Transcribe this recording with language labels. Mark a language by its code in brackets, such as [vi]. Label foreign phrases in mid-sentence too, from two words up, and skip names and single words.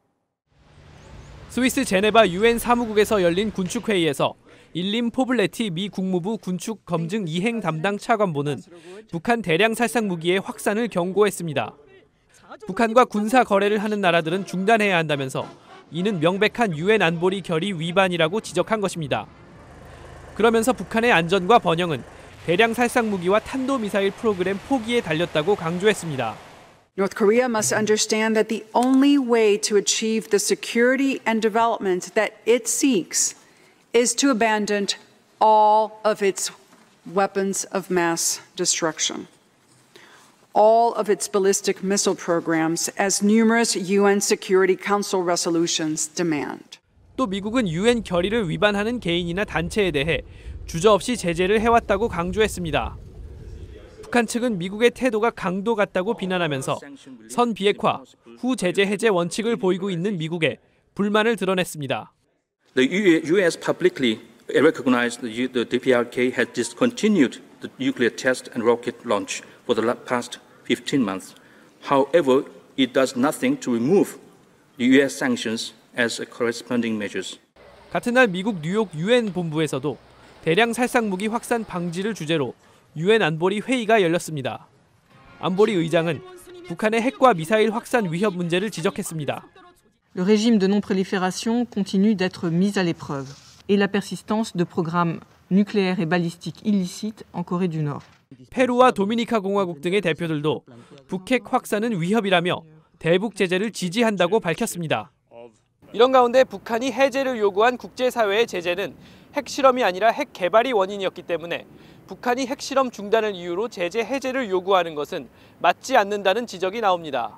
[ko] 스위스 제네바 유엔 사무국에서 열린 군축회의에서 일림 포블레티 미 국무부 군축 검증 이행 담당 차관보는 북한 대량 살상 무기의 확산을 경고했습니다. 북한과 군사 거래를 하는 나라들은 중단해야 한다면서 이는 명백한 유엔 안보리 결의 위반이라고 지적한 것입니다. 그러면서 북한의 안전과 번영은 대량 살상 무기와 탄도미사일 프로그램 포기에 달렸다고 강조했습니다. [en] North Korea must understand that the only way to achieve the security and development that it seeks is to abandon all of its weapons of mass destruction, all of its ballistic missile programs, as numerous UN Security Council resolutions demand. [ko] 또 미국은 유엔 결의를 위반하는 개인이나 단체에 대해 주저없이 제재를 해왔다고 강조했습니다. 북한 측은 미국의 태도가 강도 같다고 비난하면서 선 비핵화, 후 제재 해제 원칙을 보이고 있는 미국에 불만을 드러냈습니다. [en] The U.S. publicly recognized the DPRK had discontinued the nuclear test and rocket launch for the past 15 months. However, it does nothing to remove the U.S. sanctions as corresponding measures. [ko] 같은 날 미국 뉴욕 유엔 본부에서도 대량 살상 무기 확산 방지를 주제로 유엔 안보리 회의가 열렸습니다. 안보리 의장은 북한의 핵과 미사일 확산 위협 문제를 지적했습니다. [fr] Le régime de non-prolifération continue d'être mis à l'épreuve et la persistance de programmes nucléaires et balistiques illicites en Corée du Nord. [ko] 페루와 도미니카 공화국 등의 대표들도 북핵 확산은 위협이라며 대북 제재를 지지한다고 밝혔습니다. 이런 가운데 북한이 해제를 요구한 국제사회의 제재는 핵실험이 아니라 핵 개발이 원인이었기 때문에 북한이 핵실험 중단을 이유로 제재 해제를 요구하는 것은 맞지 않는다는 지적이 나옵니다.